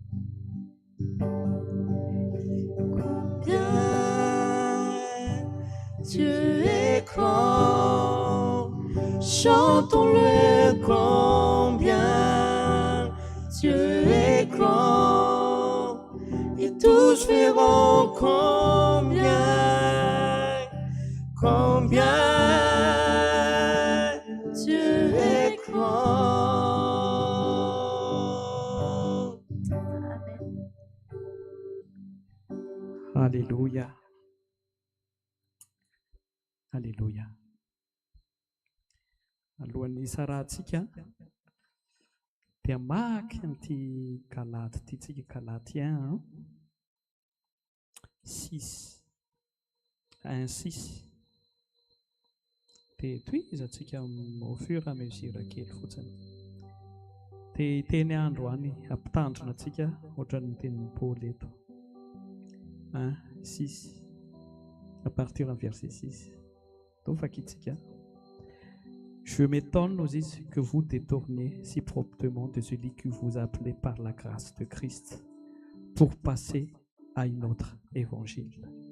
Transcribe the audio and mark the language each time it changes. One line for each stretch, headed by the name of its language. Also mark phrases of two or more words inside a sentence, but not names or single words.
French: Combien Dieu est grand, chantons-le combien Dieu est grand, et tous verront combien, combien Dieu est grand. Alléluia. Alléluia.
Malagasy: Alohan'ny isarantsika dia maka an'ity Galaty ity tsika Galaty 1, 6, 1, 6. Dia toizatsika
French: au fur et à mesure
Malagasy: kely fotsiny. Dia teny androany ampitandrina antsika ohatran'ny tenin'ny Paoly eto. 1, 6,
French: à partir du verset 6. Donc, je m'étonne aussi que vous détournez si promptement de celui qui vous a appelé par la grâce de Christ pour passer à un autre évangile.